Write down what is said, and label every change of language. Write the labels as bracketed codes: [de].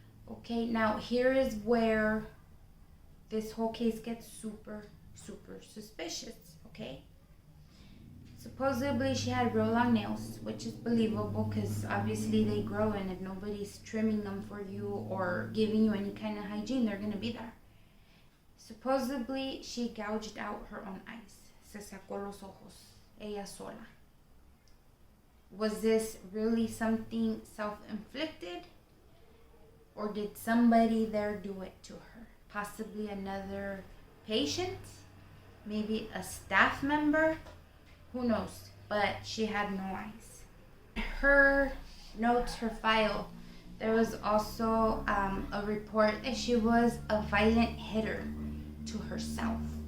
[en] Okay, now here is where this whole case gets super, super suspicious, okay? Supposedly she had real long nails, which is believable because obviously they grow, and if nobody's trimming them for you or giving you any kind of hygiene, they're going to be there. Supposedly she gouged out her own eyes. [es] Se sacó los ojos, ella sola. [en] Was this really something self-inflicted? Or did somebody there do it to her? Possibly another patient? Maybe a staff member? Who knows? But she had no eyes. Her notes, her file, there was also a report that she was a violent hitter to herself.